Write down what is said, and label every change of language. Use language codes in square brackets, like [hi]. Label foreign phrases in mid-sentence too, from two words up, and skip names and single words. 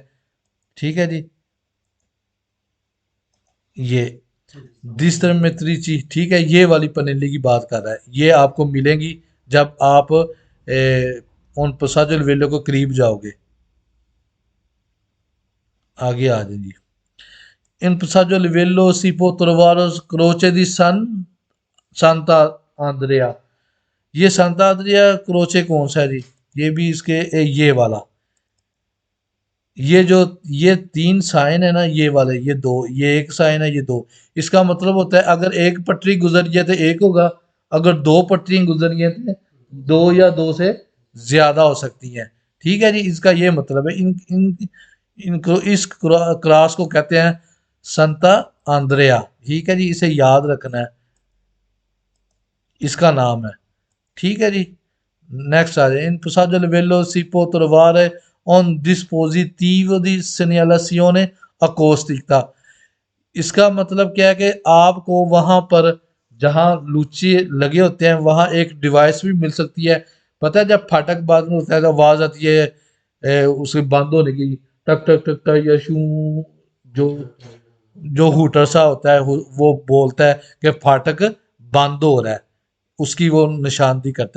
[hi] ठीक है जी, ये जिस तरह में त्रिची, ठीक है, ये वाली पनेली की बात कर रहा है, ये आपको मिलेंगी जब आप उन [it] passaggio livello [hi] को करीब जाओगे। आगे आ जाइए। [it] इन passaggio a livello si può trovare croce di सांता आंद्रिया। [hi] ये सांता आंद्रिया क्रोचे कौन सा है जी? ये भी इसके ये वाला, ये जो ये तीन साइन है ना, ये वाले, ये दो, ये एक साइन है, ये दो। इसका मतलब होता है अगर एक पटरी गुजर गया तो एक होगा, अगर दो पटरी गुजर गई तो दो या दो से ज्यादा हो सकती हैं। ठीक है जी, इसका ये मतलब है। इन इन इनको इस क्रॉस को कहते हैं संता आंद्रेया। ठीक है जी, इसे याद रखना है, इसका नाम है। ठीक है जी, नेक्स्ट आ जाए। [it] इन passaggio a livello si può trovare un dispositivo di segnalazione acustica। [hi] इसका मतलब क्या है कि आपको वहां पर जहां लूची लगे होते हैं वहां एक डिवाइस भी मिल सकती है। पता है जब फाटक बंद होता है तो आवाज आती है उसके बंद होने की, टक टक टक टक या शू, जो जो हूटर सा होता है, वो बोलता है कि फाटक बंद हो रहा है, उसकी वो निशानदी करता है।